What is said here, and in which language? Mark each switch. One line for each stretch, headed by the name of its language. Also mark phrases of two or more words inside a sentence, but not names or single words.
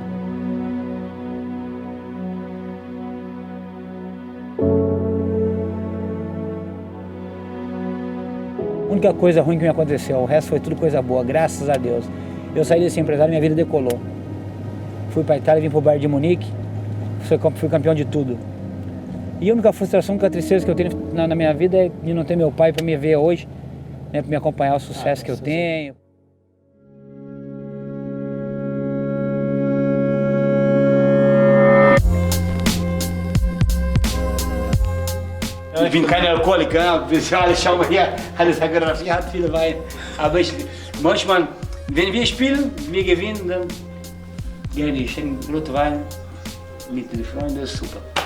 Portuguese: A única coisa ruim que me aconteceu, o resto foi tudo coisa boa, graças a Deus. Eu saí desse empresário e minha vida decolou. Fui para a Itália, vim para o Bayern de Munique, fui campeão de tudo. E a única frustração, a única tristeza que eu tenho na minha vida é de não ter meu pai para me ver hoje, né, para me acompanhar o sucesso que eu tenho.
German: Ich bin kein Alkoholiker, schau mal hier, alles hat viel Wein. Aber manchmal, wenn wir spielen, wir gewinnen, dann gerne ich einen Rotwein mit den Freunden, super.